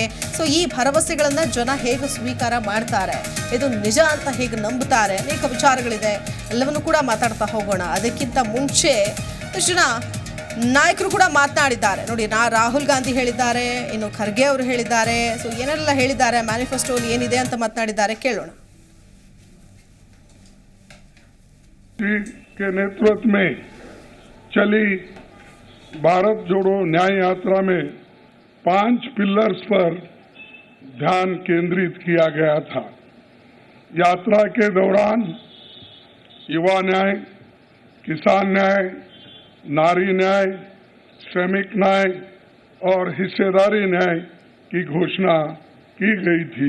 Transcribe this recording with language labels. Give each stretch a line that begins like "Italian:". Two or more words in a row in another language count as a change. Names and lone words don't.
Kannada: ಸೊ ಈ ಭರವಸೆಗಳನ್ನ ಜನ ಹೇಗೆ ಸ್ವೀಕಾರ ಮಾಡ್ತಾರೆ, ಇದು ನಿಜ ಅಂತ ಹೇಗೆ ನಂಬುತ್ತಾರೆ, ಅನೇಕ ವಿಚಾರಗಳಿದೆ, ಎಲ್ಲವನ್ನು ಕೂಡ ಮಾತಾಡ್ತಾ ಹೋಗೋಣ. ಅದಕ್ಕಿಂತ ಮುಂಚೆ ಜನ ನಾಯಕರು ಕೂಡ ಮಾತನಾಡಿದ್ದಾರೆ. ನೋಡಿ, ರಾಹುಲ್ ಗಾಂಧಿ ಹೇಳಿದ್ದಾರೆ, ಇನ್ನು ಖರ್ಗೆ ಅವರು ಹೇಳಿದ್ದಾರೆ. ಸೊ ಏನೆಲ್ಲ ಹೇಳಿದ್ದಾರೆ, ಮ್ಯಾನಿಫೆಸ್ಟೋಲಿ ಏನಿದೆ ಅಂತ ಮಾತನಾಡಿದ್ದಾರೆ, ಕೇಳೋಣ.
Hindi: के नेतृत्व में चली भारत जोड़ो न्याय यात्रा में 5 पिलर्स पर ध्यान केंद्रित किया गया था. यात्रा के दौरान युवा न्याय, किसान न्याय, नारी न्याय, श्रमिक न्याय और हिस्सेदारी न्याय की घोषणा की गई थी.